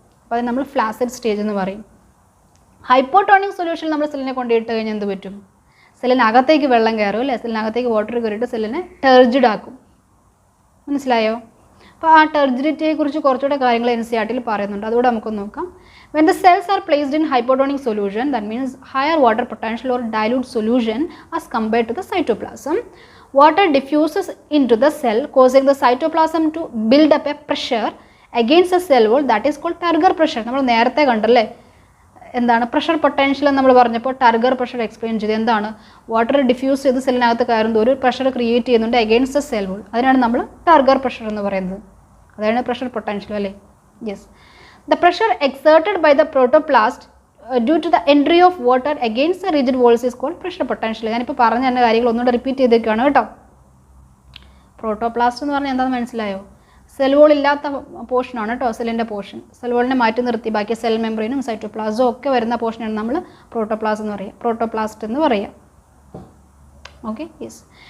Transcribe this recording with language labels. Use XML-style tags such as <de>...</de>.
<ml>അപ്പോൾ അത് നമ്മൾ ഫ്ലാസിഡ് സ്റ്റേജ് എന്ന് പറയും. ഹൈപ്പോട്ടോണിക് സൊല്യൂഷനിൽ നമ്മൾ സെല്ലിനെ കൊണ്ടിട്ട് കഴിഞ്ഞാൽ എന്ത് പറ്റും, സെല്ലിനകത്തേക്ക് വെള്ളം കയറും അല്ലേ. സെല്ലിനകത്തേക്ക് വാട്ടർ കയറിയിട്ട് സെല്ലിനെ ടെർജിഡ് ആക്കും. മനസ്സിലായോ? അപ്പോൾ ആ ടെർജിഡിറ്റിയെക്കുറിച്ച് കുറച്ചുകൂടെ കാര്യങ്ങൾ NCERT പറയുന്നുണ്ട്, അതുകൂടെ നമുക്ക് നോക്കാം.</ml> <en>When the cells are placed in hypotonic solution, that means higher water potential or dilute solution as compared to the cytoplasm, water diffuses into the cell, causing the cytoplasm to build up a pressure against the cell wall that is called turgor pressure.</en> <ml>നമ്മൾ നേരത്തെ കണ്ടല്ലേ എന്താണ് pressure potential എന്ന് നമ്മൾ പറഞ്ഞപ്പോൾ turgor pressure explain ചെയ്ത്. എന്താണ്, water diffuse ചെയ്ത് സെല്ലിനകത്ത് കയറുന്നത് ഒരു പ്രഷർ ക്രിയേറ്റ് ചെയ്യുന്നുണ്ട്</ml> <en>Against the cell wall.</en> <ml>അതിനാണ് നമ്മൾ ടർഗർ പ്രഷർ എന്ന് പറയുന്നത്. അതാണ് പ്രഷർ പൊട്ടൻഷ്യൽ അല്ലേ.</ml> <en>Yes, the pressure exerted by the protoplast due to the entry of water against the rigid walls is called pressure potential.</en> <ml>ഞാനിപ്പോൾ പറഞ്ഞ തന്നെ കാര്യങ്ങൾ ഒന്നുകൂടെ റിപ്പീറ്റ് ചെയ്തേക്കാണ് കേട്ടോ. പ്രോട്ടോപ്ലാസ്റ്റ് എന്ന് പറഞ്ഞാൽ എന്താണെന്ന് മനസ്സിലായോ? സെൽ വോൾ ഇല്ലാത്ത പോർഷനാണ് കേട്ടോ, സെല്ലിൻ്റെ പോർഷൻ. സെൽ വോളിനെ മാറ്റി നിർത്തി ബാക്കി സെൽ മെംബ്രെയിനും സൈറ്റോപ്ലാസവും ഒക്കെ വരുന്ന പോർഷനാണ് നമ്മൾ പ്രോട്ടോപ്ലാസ്റ്റ് എന്ന് പറയുക, പ്രോട്ടോപ്ലാസ്റ്റ് എന്ന് പറയുക. Okay, yes.</ml>